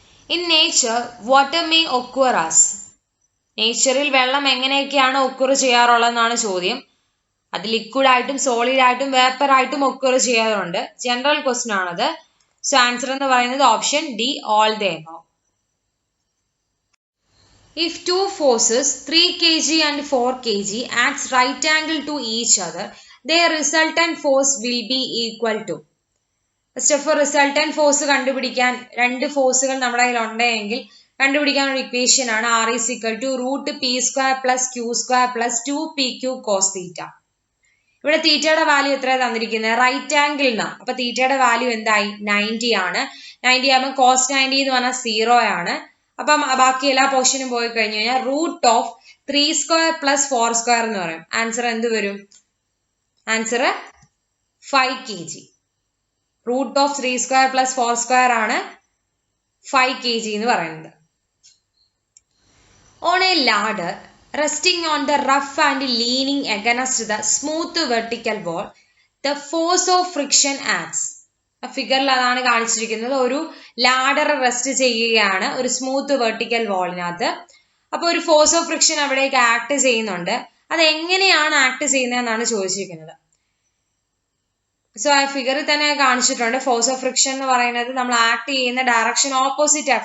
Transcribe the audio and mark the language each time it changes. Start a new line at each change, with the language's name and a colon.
English: In nature, water may occur as.
Malayalam: നേച്ചറിൽ വെള്ളം എങ്ങനെയൊക്കെയാണ് ഒക്കുർ ചെയ്യാറുള്ളതെന്നാണ് ചോദ്യം. അത് ലിക്വിഡ് ആയിട്ടും സോളിഡ് ആയിട്ടും വേപ്പർ ആയിട്ടും ഒക്കുർ ചെയ്യാറുണ്ട്. ജനറൽ ക്വസ്റ്റ്യൻ ആണത്. സോ ആൻസർ എന്ന് പറയുന്നത് option D all the above.
English: If two forces 3 kg and 4 kg acts right angle to each other, their resultant force will be equal to.
Malayalam: First of resultant force കണ്ടുപിടിക്കാൻ രണ്ട് ഫോഴ്സുകൾ നമ്മുടെ കയ്യിൽ ഉണ്ടെങ്കിൽ കണ്ടുപിടിക്കാൻ ഒരു ഇക്വേഷൻ ആണ്
English: R is equal to √p² + q² + 2pq cos θ.
Malayalam: ഇവിടെ തീറ്റയുടെ വാല്യൂ എത്രയാണ് തന്നിരിക്കുന്നത്? റൈറ്റ് ആംഗിളിനാണ്. അപ്പൊ തീറ്റയുടെ വാല്യൂ എന്തായി? 90 ആണ്. 90 ആകുമ്പോൾ cos 90 എന്ന് പറഞ്ഞാൽ 0 ആണ്. അപ്പം ബാക്കി എല്ലാ പോർഷനും പോയി കഴിഞ്ഞു കഴിഞ്ഞാൽ √3² + 4² എന്ന് പറയും. ആൻസർ എന്ത് വരും? Answer 5 kg. √3² + 4² ആണ് 5 kg എന്ന് പറയുന്നത്.
English: On a ladder resting on the rough and leaning against the smooth vertical wall, the force of friction acts.
Malayalam: ഫിഗറിൽ അതാണ് കാണിച്ചിരിക്കുന്നത്. ഒരു ലാഡർ റെസ്റ്റ് ചെയ്യുകയാണ് ഒരു സ്മൂത്ത് വെർട്ടിക്കൽ വാളിനകത്ത്. അപ്പൊ ഒരു ഫോഴ്സ് ഓഫ് ഫ്രിക്ഷൻ അവിടേക്ക് ആക്ട് ചെയ്യുന്നുണ്ട്. അത് എങ്ങനെയാണ് ആക്ട് ചെയ്യുന്നതെന്നാണ് ചോദിച്ചിരിക്കുന്നത്. സോ ആ ഫിഗറിൽ തന്നെ കാണിച്ചിട്ടുണ്ട്. ഫോഴ്സ് ഓഫ് ഫ്രിക്ഷൻ എന്ന് പറയുന്നത് നമ്മൾ ആക്ട് ചെയ്യുന്ന ഡയറക്ഷൻ ഓപ്പോസിറ്റ് ആണ്.